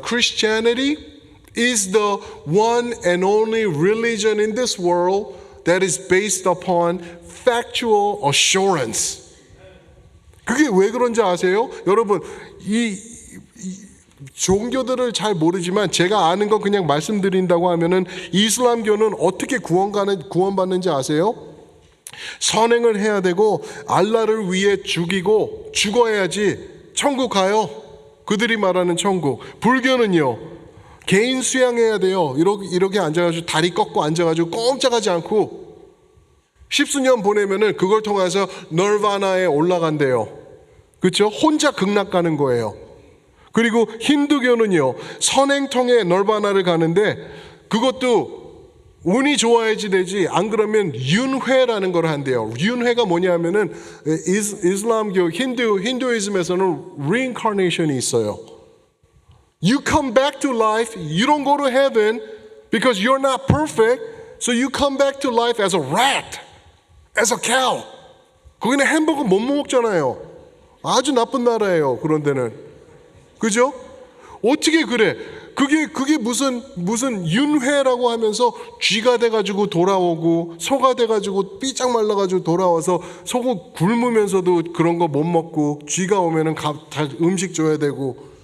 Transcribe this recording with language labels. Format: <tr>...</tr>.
<en>Christianity is the one and only religion in this world that is based upon factual assurance.</en> <ko>그게 왜 그런지 아세요? 여러분, 이 종교들을 잘 모르지만 제가 아는 거 그냥 말씀드린다고 하면은 이슬람교는 어떻게 구원받는지 아세요? 선행을 해야 되고 알라를 위해 죽어야지 천국 가요. 그들이 말하는 천국. 불교는요, 개인 수양해야 돼요. 이렇게 앉아가지고 다리 꺾고 앉아가지고 꼼짝하지 않고 십수년 보내면은 그걸 통해서 널바나에 올라간대요. 그렇죠? 혼자 극락 가는 거예요. 그리고 힌두교는요, 선행 통해 널바나를 가는데 그것도 운이 좋아야지 되지, 안 그러면 윤회라는 걸 한대요. 윤회가 뭐냐면은 이슬람교, 힌두이즘에서는 reincarnation이 있어요.</ko> <en>You come back to life, you don't go to heaven because you're not perfect, so you come back to life as a rat, as a cow.</en> <ko>거기는 햄버거 못 먹잖아요. 아주 나쁜 나라예요, 그런 데는. 그죠? 어떻게 그래? 그게 무슨 윤회라고 하면서 쥐가 돼가지고 돌아오고 소가 돼가지고 삐짝 말라가지고 돌아와서 속을 굶으면서도 그런 거 못 먹고 쥐가 오면은 다 음식 줘야 되고.</ko>